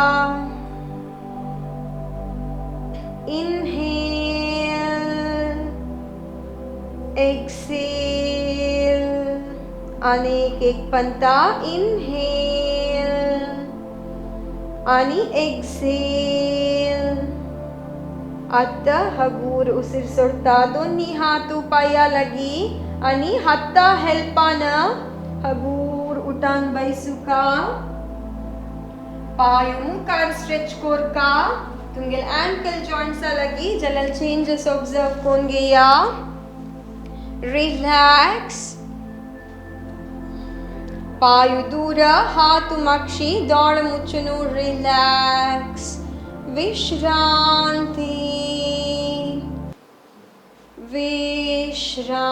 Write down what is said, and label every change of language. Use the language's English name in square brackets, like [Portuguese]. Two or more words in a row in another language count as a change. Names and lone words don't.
[English] inhale exhale [Konkani] आणि एक पंता. इनहेल आणि एक्सेल. आता हगूर उसीर सोडता दोन्ही हातू पाया लगी आणि हाता हेल्पान हगूर उठान बैसुका. पायू मुखार स्ट्रेच कोरका. तुमगेल [English] ankle joints [Konkani] लगी जलल [English] changes observe [Konkani] कोन गेया. रिलॅक्स. पायू दूर हातू मागशी दोड मुचुनु रिलॅक्स विश्रांती. विश्रांती.